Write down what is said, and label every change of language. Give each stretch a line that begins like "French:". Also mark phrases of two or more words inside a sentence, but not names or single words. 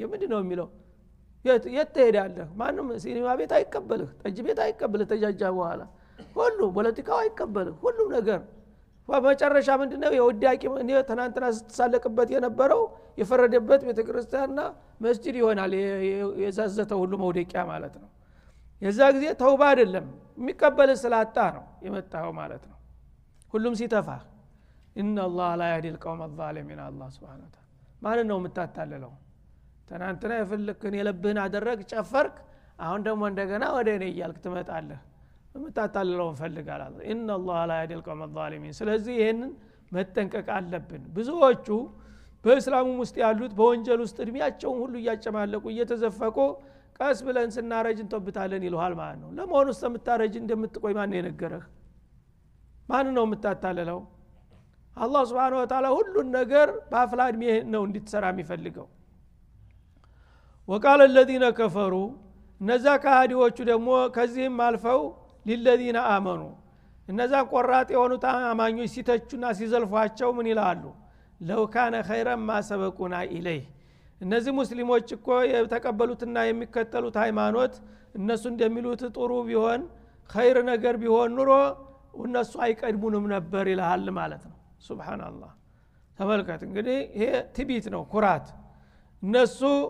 Amharic: ምንድነው የሚለው የት ትሄዳለህ ማንም ሲኒማ ቤት አይቀበልህ ጠጅ ቤት አይቀበልህ ተጃጃ በኋላ ሁሉ ፖለቲካው አይቀበልህ ሁሉ ነገር በመጨረሻ ምንድነው የውዳቂ ተናንተና ስትሳለቅበት የነበረው የፈረደበት ቤተክርስቲያንና መስጂድ ይሆናል የዛዘተው ሁሉ መውደቂያ ማለት ነው የዛ ጊዜ ተውባ አይደለም የሚቀበል ስላጣ ነው የመጣው ማለት ነው ሁሉም ሲተፋ
Arabic: ان الله لا يهدي القوم الظالمين
Amharic: الله
Arabic: سبحانه وتعالى
Amharic: ማን ነው የምታታለለው ተናንተና የፈለክን የለብህን አደረግ ጨፈርክ አሁን ደግሞ እንደገና ወደ እኔ ይያልክ ትመጣለህ የምታታለለው ፈልጋል አላህ
Arabic: ان الله لا يهدي القوم الظالمين
Amharic: ስለዚህ ይሄንን መጠንቀቅ አለብን ብዙዎቹ በእስላሙ ውስጥ ያሉት በወንጀል ውስጥ እድሜያቸውን ሁሉ እያጨማለቁ እየተዘፈቁ ቀስ ብለን ስናረጅ እንተብታለን ይልሃል ማለት ነው ለመሆኑ ስለምታረጅ እንደምትቆይ ማን የነገረህ ማን ነው የምታታለለው አላህ
Arabic: سبحانه وتعالى
Amharic: ሁሉን ነገር በአፍላ እድሜ ነው እንድትሰራ የሚፈልገው
Arabic: وقال الذين كفروا
Amharic: እነዛ ካህዲዎቹ ደግሞ ከዚህም አልፈው
Arabic: للذين آمنوا
Amharic: እነዛ ቆራጥ የሆኑት አማኞች ሲተቹና ሲዘልፏቸው ምን ይላሉ
Arabic: لو كان خيرا ما سبقونا إليه
Amharic: እነዚህ ሙስሊሞች እኮ የተቀበሉትና የሚከተሉት ሃይማኖት እነሱ እንደሚሉት ጥሩ ቢሆን ኸይር ነገር ቢሆን ኑሮ እነሱ አይቀድሙንም ነበር ይላል ማለት ነው ሱብሃንአላህ ተመልከት እንግዲህ ይሄ ትቢት ነው ኩራት እነሱ